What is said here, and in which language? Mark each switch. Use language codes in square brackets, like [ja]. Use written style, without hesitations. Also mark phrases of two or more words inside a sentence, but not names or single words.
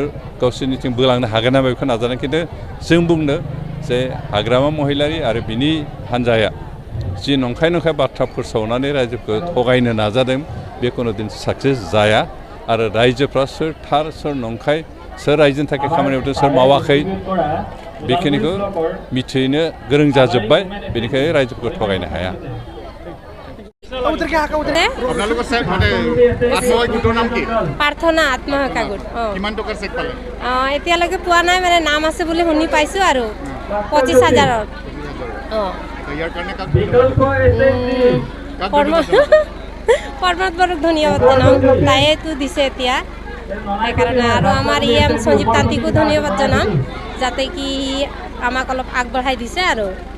[brx] गावसोरनिथिं बोलांनो हागोन नामा बेखौ नाजादों खिन्थु जों बुंनो जे हाग्रामा महिलारि आरो बिनि हान्जाया जि नंखाय बाथ्रा फोसावनानै रायजोखौ थगायनो नाजादों बे कोनो दिन साक्सेस जाया आरो रायजोफ्रा सोर थार सोर नंखाय सोर रायजोनि थाखाय खामानि मावदों सोर मावाखै बेखिनिखौ मिथिनो गोरों जाजोब्बाय बेनिखायनो रायजोफोरखौ थगायनो हाया [as] আপোনালোকৰ চেক মানে আত্মসহায়ক গোটৰ নাম কি প্ৰাৰ্থনা আত্মসহায়ক গোট কিমান টকাৰ চেক পালে এতিয়ালৈকে পোৱা নাই মানে নাম আছে বুলি শুনি পাইছোঁ আৰু 25,000 ইয়াৰ কাৰণে কাক পৰ্বত বৰুক ধন্যবাদ জনাওঁ তাইতো দিছে এতিয়া সেইকাৰণে আৰু আমাৰ সঞ্জীৱ তান্ত্ৰিকো ধন্যবাদ জনাম যাতে কি আমাক অলপ আগবঢ়াই দিছে আৰু